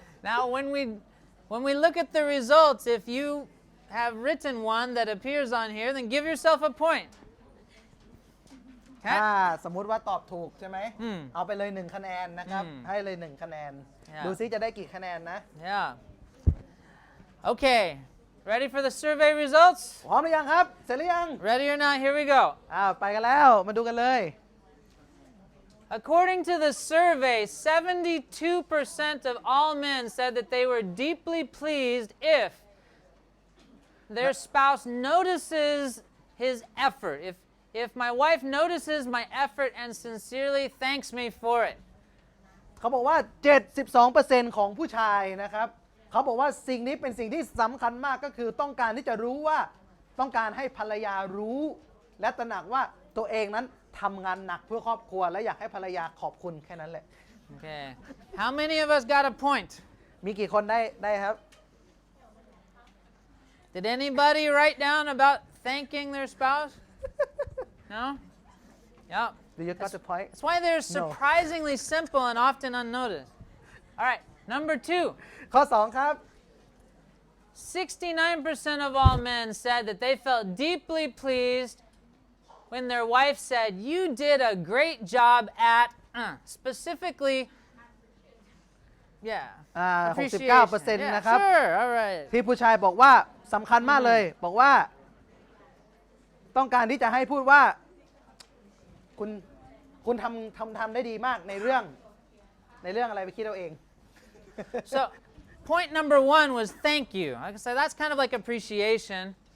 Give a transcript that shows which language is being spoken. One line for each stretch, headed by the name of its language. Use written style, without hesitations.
English: Now when we look at the results, if you have written one that appears on here, then give yourself a point.
Thai: ถ้า
English: Okay?
Thai: สมมุติว่าตอบถูกใช่ไหม เอาไปเลย1คะแนนนะครับ ให้เลย1คะแนน
English: Yeah.
Thai: ดูซิจะได้กี่คะแนนนะ
English: Yeah. Okay. Ready for the survey results?
Thai: พร้อมหรือยังครับเสร็จหรือยัง
English: Ready or not? Here we go.
Thai: ไปกันแล้วมาดูกันเลย
English: According to the survey, 72% of all men said that they were deeply pleased if their spouse notices his effort. If my wife notices my effort and sincerely thanks me for it.
Thai: เขาบอกว่า 72% ของผู้ชายนะครับเขาบอกว่าสิ่งนี้เป็นสิ่งที่สำคัญมากก็คือต้องการที่จะรู้ว่าต้องการให้ภรรยารู้ และตระหนักว่าตัวเองนั้นทำงานหนักเพื่อครอบครัวและอยากให้ภรรยาขอบคุณแค่นั้นแหละ
English: Okay. How many of us got a point?
Thai: มีกี่คนได้ครับ
English: Did anybody write down about thanking their spouse? No? Yep. Do you got the point That's why they're No. surprisingly simple and often unnoticed. All right, number 2.
Thai: ข้อ 2 ครับ
English: 69% of all men said that they felt deeply pleased when their wife said, "You did a great job at," specifically, yeah, 69% Yeah,
Thai: นะครับ
English: sure, all right.
Thai: ที่ผู้ชายบอกว่าสำคัญมากเลย บอกว่าต้องการที่จะให้พูดว่าคุณทำได้ดีมากในเรื่องในเรื่องอะไรไปคิดเอาเอง
English: So, point number 1 was thank you. Like I said, that's kind of like appreciation.